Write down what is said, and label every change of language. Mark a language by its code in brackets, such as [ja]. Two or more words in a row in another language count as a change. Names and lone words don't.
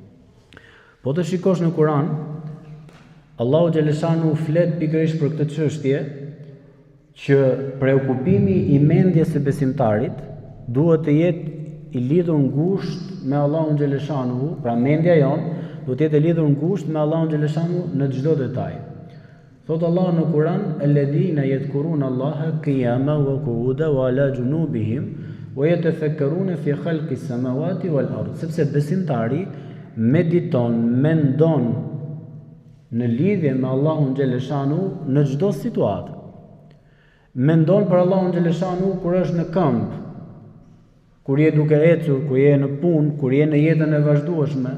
[sq] Po të shikosh në Kur'an, Allahu xhaleshanu flet pikërisht për këtë çështje, që preokupimi i mendjes së besimtarit duhet të jetë i lidhur ngushtë me Allahun xhaleshanuhu, pra mendja jon duhet të jetë e lidhur ngushtë me Allahun xhaleshanuhu në çdo detaj. Thot Allah në Kur'an: [ar] "الذين يذكرون الله قياما وقعودا وعلى جنوبهم ويتفكرون في خلق السماوات والأرض." [sq] Sepse besimtari mediton, mendon në lidhje me Allahun xhaleshanuhu në çdo situatë. Mendon për Allahun xhaleshanuhu kur është në këmbë, kur je duke ecur, kur je në punë, kur je në jetën e vazhdueshme.